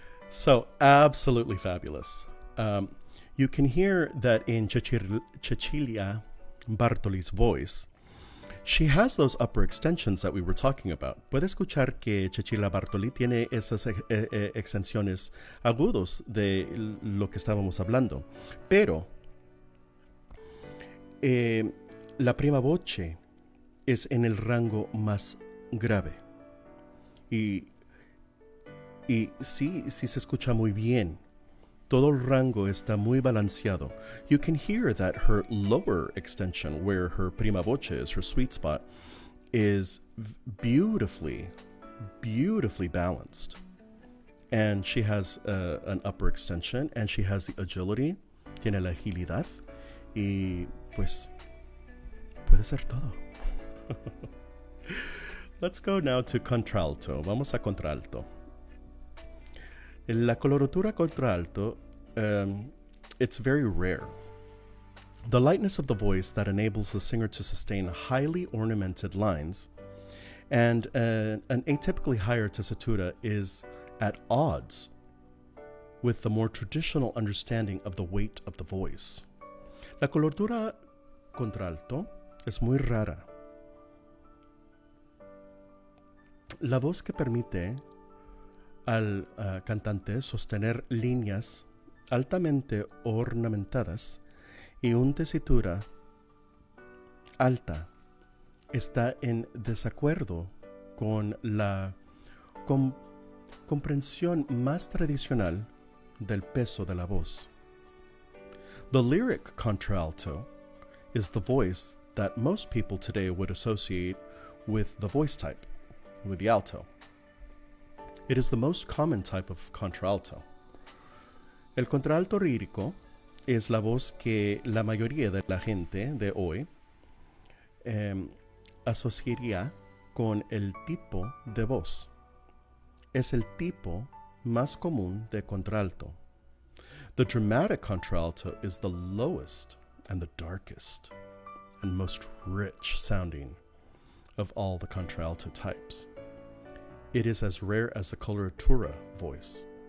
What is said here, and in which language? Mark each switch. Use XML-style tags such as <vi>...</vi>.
<en>So, absolutely fabulous. You can hear that in Cecilia Bartoli's voice, she has those upper extensions that we were talking about.</en> <es>Puede escuchar que Cecilia Bartoli tiene esas extensiones agudos de lo que estábamos hablando. Pero la prima voce es en el rango más grave. Y sí se escucha muy bien. Todo el rango está muy balanceado.</es> <en>You can hear that her lower extension, where her prima voce is, her sweet spot, is beautifully balanced. And she has an upper extension, and she has the agility,</en> <es>tiene la agilidad, y pues puede ser todo.</es> <en>Let's go now to contralto.</en> <es>Vamos a contralto. La coloratura contralto,</es> <en>it's very rare. The lightness of the voice that enables the singer to sustain highly ornamented lines and an atypically higher tessitura is at odds with the more traditional understanding of the weight of the voice.</en> <es>La coloratura contralto es muy rara. La voz que permite al cantante sostener líneas altamente ornamentadas y una tesitura alta está en desacuerdo con la comprensión más tradicional del peso de la voz.</es> <en>The lyric contralto is the voice that most people today would associate with the voice type, with the alto. It is the most common type of contralto.</en> <es>El contralto lírico es la voz que la mayoría de la gente de hoy asociaría con el tipo de voz. Es el tipo más común de contralto.</es> <en>The dramatic contralto is the lowest and the darkest and most rich sounding of all the contralto types. It is as rare as the coloratura voice.</en>